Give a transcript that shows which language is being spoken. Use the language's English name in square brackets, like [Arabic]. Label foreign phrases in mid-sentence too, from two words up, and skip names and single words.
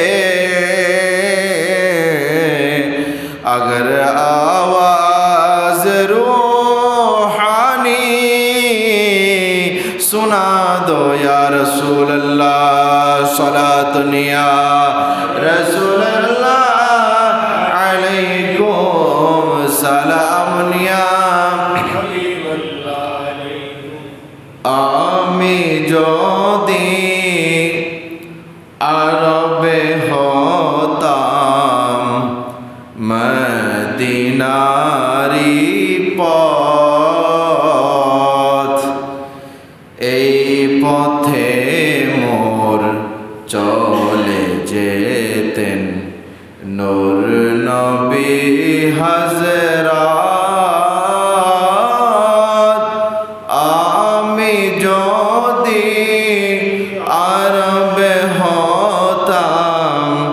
[Urdu] اگر آواز روحانی سنا دو [Arabic] یا رسول اللہ صلاة یا رسول اللہ علیکم سلام یا حبیب اللہ [Bangla] আমি যদি আরবে হতাম মদিনারি পথ এই পথে মোর চলে যেতেন নূর নবী হযরত আমি যদি আরবে হতাম